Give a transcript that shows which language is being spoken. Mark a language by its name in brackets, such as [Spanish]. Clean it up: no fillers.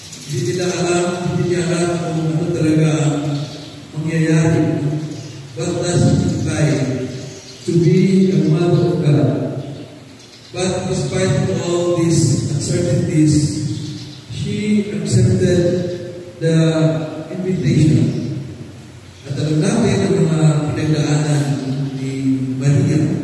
[Filipino] Hindi niya alam kung ano talaga ang mangyayari. [English] What does it imply to be a Mother of God? But despite all these uncertainties, she accepted the invitation. [Filipino] At alam natin ang mga pinagdaanan ni Maria.